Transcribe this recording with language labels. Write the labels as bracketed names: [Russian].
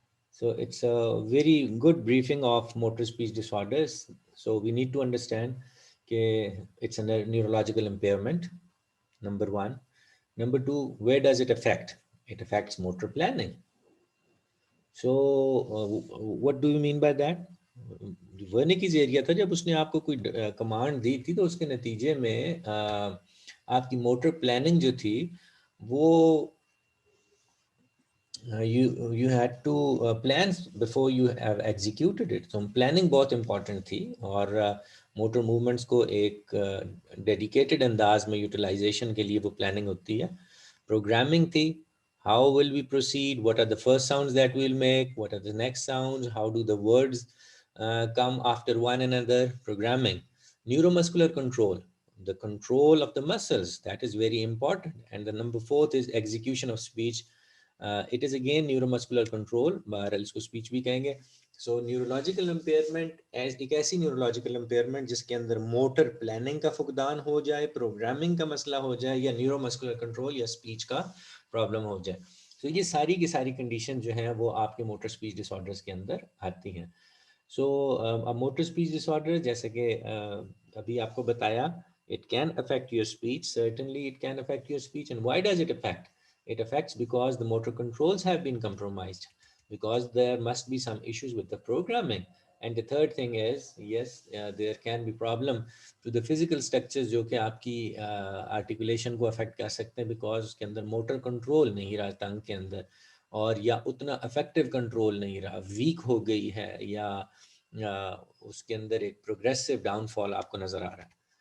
[English] So it's a very good briefing of motor speech disorders. So we need to understand that it's a neurological impairment, number one. Number two, where does it affect? It affects motor planning. So what do you mean by that? [Urdu] ورنیکیز area تھا، جب اس نے آپ کو کوئی command دی تھی تو اس کے نتیجے میں آپ کی موٹر پلاننگ جو تھی وہ [English] you had to plan before you have executed it. [Urdu] So planning بہت امپورٹنٹ تھی، اور موٹر موومنٹس کو ایک ڈیڈیکیٹڈ انداز میں یوٹیلائزیشن کے لیے وہ پلاننگ ہوتی ہے. پروگرامنگ تھی، [English] how will we proceed, what are the first sounds that we'll make, what are the next sounds, how do the words come after one another. Programming. Neuromuscular control, the control of the muscles, that is very important. And the number fourth is execution of speech. It is again neuromuscular control, [Urdu] بہرحال اس کو speech بھی کہیں گے. So neurological impairment ایک ایسی neurological impairment جس کے اندر motor planning کا فقدان ہو جائے، پروگرامنگ کا مسئلہ ہو جائے، یا نیورومسکولر کنٹرول یا speech کا پرابلم ہو جائے. تو یہ ساری کی ساری کنڈیشن جو ہیں وہ آپ کے موٹر اسپیچ ڈس آرڈرس کے اندر آتی ہیں. So motor speech dis order, جیسے کہ ابھی آپ کو بتایا، [English] it can affect your speech. Certainly it can affect your speech. And why does it affect? It affects because the motor controls have been compromised, because there must be some issues with the programming. And the third thing is, yes, there can be problem to the physical structures [Urdu] جو کہ آپ کی articulation کو affect کر سکتے ہیں، because اس کے اندر motor control نہیں رہا ٹنگ کے اندر، اور یا اتنا افیکٹو کنٹرول نہیں رہا، ویک ہو گئی ہے، یا اس کے اندر ایک پروگریسو ڈاؤن فال آپ کو نظر آ رہا ہے.